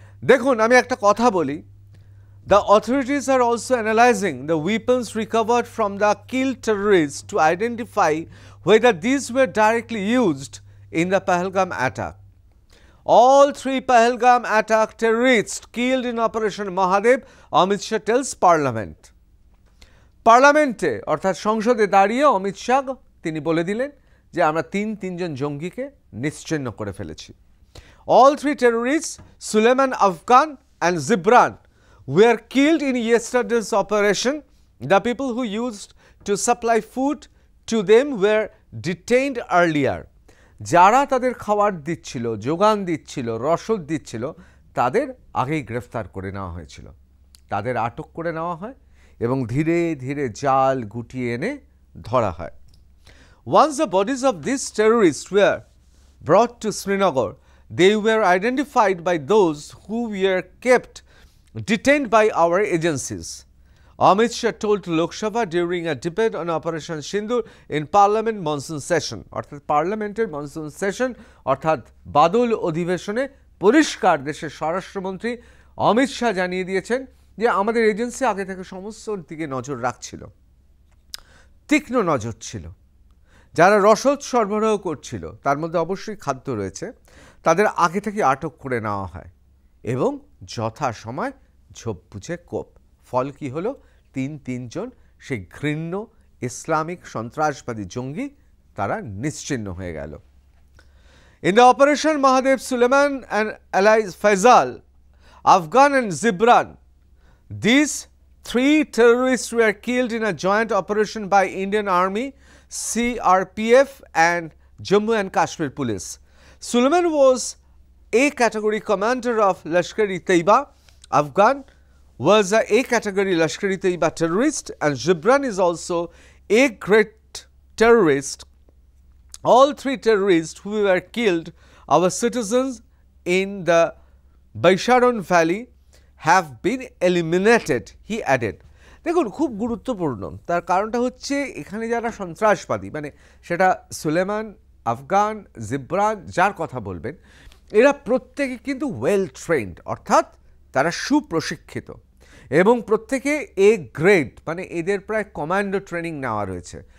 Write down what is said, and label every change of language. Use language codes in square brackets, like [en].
[bn] দেখুন, আমি একটা কথা বলি, [en] the authorities are also analyzing the weapons recovered from the killed terrorists to identify whether these were directly used in the Pahalgam attack. All 3 Pahalgam attack terrorists killed in Operation Mahadev, Amit Shah tells Parliament. [bn] পার্লামেন্টে অর্থাৎ সংসদে দাঁড়িয়ে অমিত শাহ তিনি বলে দিলেন যে আমরা তিনজন জঙ্গিকে নিশ্চিহ্ন করে ফেলেছি। [en] All 3 terrorists, Suleiman Afghan and Zibran, were killed in yesterday's operation. The people who used to supply food to them were detained earlier. [bn] যারা তাদের খাবার দিচ্ছিল, যোগান দিচ্ছিল, রসদ দিচ্ছিল, তাদের আগেই গ্রেফতার করে নেওয়া হয়েছিল। তাদের আটক করে নেওয়া হয় এবং ধীরে ধীরে জাল গুটিয়ে এনে ধরা হয়। [en] Once the bodies of these terrorists were brought to Srinagar, they were identified by those who were kept detained by our agencies. Amit Shah told Lok Sabha during a debate on Operation Sindoor in Parliament monsoon session. [bn] অর্থাৎ পার্লামেন্টের monsoon session অর্থাৎ বাদল অধিবেশনে পরিষ্কার দেশের স্বরাষ্ট্রমন্ত্রী অমিত শাহ জানিয়ে দিয়েছেন যে আমাদের এজেন্সি আগে থেকে সমস্ত দিকে নজর রাখছিল, তীক্ষ্ণ নজর ছিল। যারা রসদ সরবরাহ করছিল তার মধ্যে অবশ্যই খাদ্য রয়েছে, তাদের আগে থেকে আটক করে নেওয়া হয় এবং যথাসময় ঝোপ বুঝে কোপ। ফল কি হলো? তিনজন সেই ঘৃণ্য ইসলামিক সন্ত্রাসবাদী জঙ্গি তারা নিশ্চিহ্ন হয়ে গেল। [en] In the Operation Mahadev, Suleiman and Ali Faisal, Afghan and Zibran, these 3 terrorists were killed in a joint operation by Indian Army, CRPF and Jammu and Kashmir Police. Suleiman was A category commander of Lashkar-e-Taiba. Afghan was a A category Lashkar-e-Taiba terrorist, and Zibran is also a great terrorist. All 3 terrorists who were killed, our citizens in the Baisharon Valley, have been eliminated, he added. [bn] দেখুন, খুব গুরুত্বপূর্ণ। তার কারণটা হচ্ছে এখানে যারা সন্ত্রাসবাদী, মানে সেটা সুলেমান, আফগান, জিব্রান, যার কথা বলবেন, এরা প্রত্যেকে কিন্তু [en] well trained, [bn] অর্থাৎ তারা সুপ্রশিক্ষিত এবং প্রত্যেকে এ গ্রেড, মানে এদের প্রায় কমান্ডো ট্রেনিং নেওয়া রয়েছে।